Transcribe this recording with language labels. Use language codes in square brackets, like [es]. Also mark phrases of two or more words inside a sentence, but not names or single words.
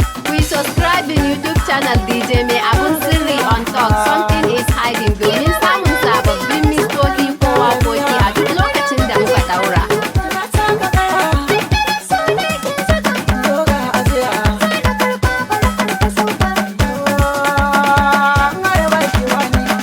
[en] We subscribe in YouTube channel D J Mai Abun Sirri on top. Something is hiding. [ha] Domin samun sababbin mistoci ko waƙoƙi a duk lokacin da muka ɗaura. Yoga a tsaya. Har ba ki wani.